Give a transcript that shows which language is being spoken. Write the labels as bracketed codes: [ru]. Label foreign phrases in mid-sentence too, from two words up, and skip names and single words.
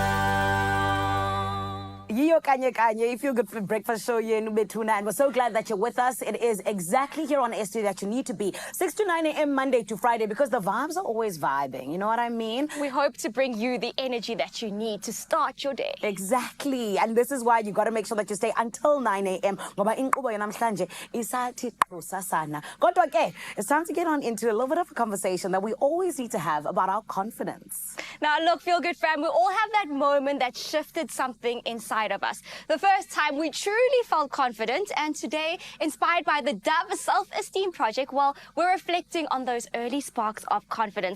[xh] Yiyo kanye kanye, [en] you Feel Good for Breakfast Show here in Ubetuna, and we're so glad that you're with us. It is exactly here on ST that you need to be, 6 to 9 a.m. Monday to Friday, because the vibes are always vibing. You know what I mean? We hope to bring you the energy that you need to start your day. Exactly, and this is why you got to make sure that you stay until 9 a.m. [xh] Ngoba inkqubo yanamhlanje isathi xhosa sana. Kodwa ke, [en] it's time to get on into a little bit of a conversation that we always need to have about our confidence. Now, look, Feel Good fam, we all have that moment that shifted something inside of us. The first time we truly felt confident, and today, inspired by the Dove Self-Esteem Project, well, we're reflecting on those early sparks of confidence.